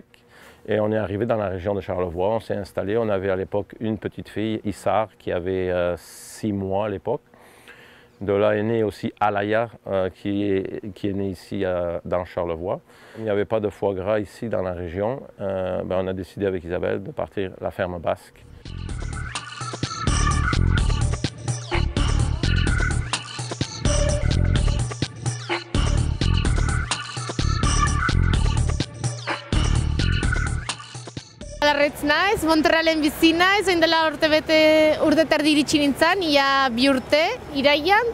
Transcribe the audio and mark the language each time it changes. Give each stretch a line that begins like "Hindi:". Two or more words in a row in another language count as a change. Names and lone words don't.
French: Et on est arrivé dans la région de Charlevoix, on s'est installé. On avait à l'époque une petite fille, Issar, qui avait 6 mois à l'époque. De là est née aussi Alaya, qui est née ici dans Charlevoix. Il n'y avait pas de foie gras ici dans la région. On a décidé avec Isabelle de partir à la ferme basque.
Basque: Larretz naiz, Montrealen bizi naiz, orain dela urte terdi iritsi nintzen, ia 2 urte, iraian.